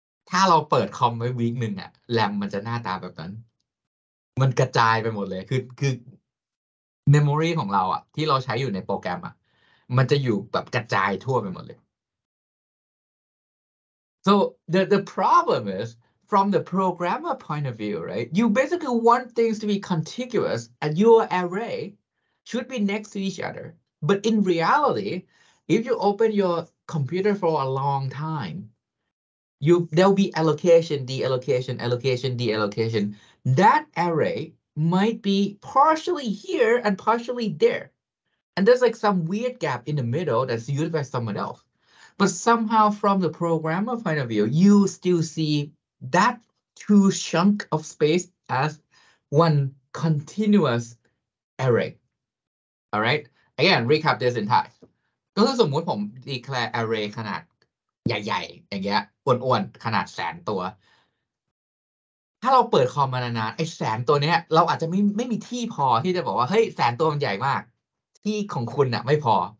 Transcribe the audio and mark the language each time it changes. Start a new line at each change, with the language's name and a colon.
Thai: ถ้าเราเปิดคอมไว้วีคหนึ่งอะแรมมันจะหน้าตาแบบนั้นมันกระจายไปหมดเลยคือเมมโมรีของเราอะที่เราใช้อยู่ในโปรแกรมอะมันจะอยู่แบบกระจายทั่วไปหมดเลย
English: so the problem is from the programmer point of view, right? You basically want things to be contiguous and your array should be next to each other. But in reality, if you open your computer for a long time, there'll be allocation, deallocation, allocation, deallocation. That array might be partially here and partially there. And there's like some weird gap in the middle that's used by someone else. But somehow from the programmer point of view, you still see that two chunk of space as one continuous array. All right. Again, recap this in Thai.
Thai: ก็คือสมมุติผม declare array ขนาดใหญ่ๆอย่างเงี้ยอ้วนๆขนาด100,000 ตัว ถ้าเราเปิดคอมมานานๆไอ้100,000 ตัวเนี้ยเราอาจจะไม่มีที่พอที่จะบอกว่าเฮ้ย100,000 ตัวมันใหญ่มาก ที่ของคุณน่ะไม่พอ